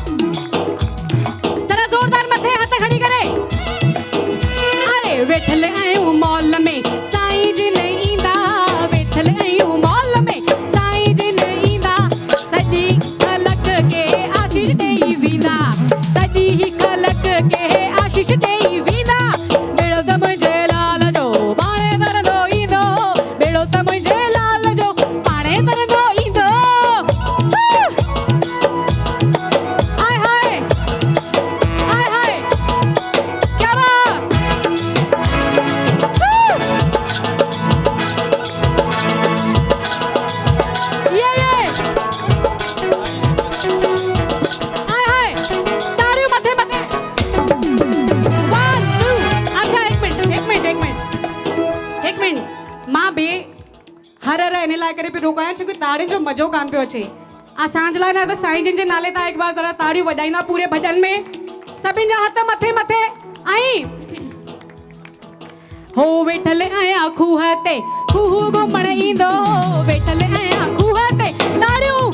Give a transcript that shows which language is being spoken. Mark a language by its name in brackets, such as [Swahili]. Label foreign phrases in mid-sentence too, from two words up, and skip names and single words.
[Sindhi] ज़रा ज़ोरदार मथे हथ खड़ी करे अरे वेठल आयूं मॉल में साईं जिन ईंदा वेठल आयूं मॉल में साईं जिन ईंदा सॼी ख़लक खे आशीष ॾेई वेंदा सॼी ख़लक खे आशीष ॾेई वेंदा बेड़ो त मुंहिंजे लाल जो पाणे तरंदो ईंदो बेड़ो त मुंहिंजे लाल जो पाणे तरंदो ईंदो आय हाय आय हाय क्या बात ये आय हाय ताड़ियों मथे मथे 1 2 अच्छा एक मिनट मां बे हर इन लाइ करे पई रोकायां छोकी ताड़ियुनि जो मज़ो कान पियो अचे असांजे लाइ न त साईं जिन जे नाले तां हिकु बार ज़रा ताड़ियूं वॼाईंदा पूरे भॼन में सभिनि जा हथ मथे मथे ऐं हो वेठल आया खूह ते खूह घुमण ईंदो वेठल आया खूह ते ताड़ियूं